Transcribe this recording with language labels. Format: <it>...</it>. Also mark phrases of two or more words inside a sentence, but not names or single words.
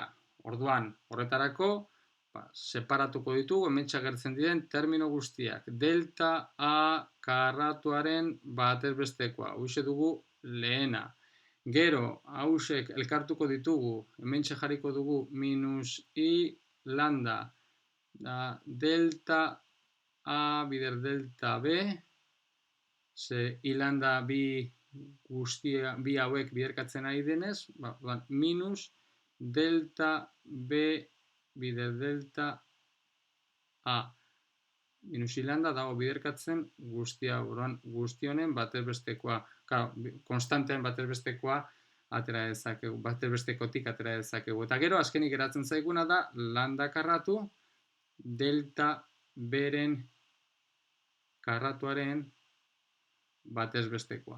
<eu>Orduan, horretarako, separatuko ditugu, hementxe agertzen diren termino guztiak. Delta A karratuaren batezbestekoa. Hauxe dugu lehena. Gero, hausek elkartuko ditugu, hementxe jarriko dugu minus I lambda delta A bider delta B, ze I lambda bi hauek biderkatzen ari denez, minus delta B bider delta A. Minus I lambda dago biderkatzen guzti honen batezbestekoa. Konstantean batezbestekoa atera dezakegu, batezbestekotik atera dezakegu. Eta gero, azkenik geratzen zaiguna da lambda karratu delta B-ren karratuaren batezbestekoa.</eu>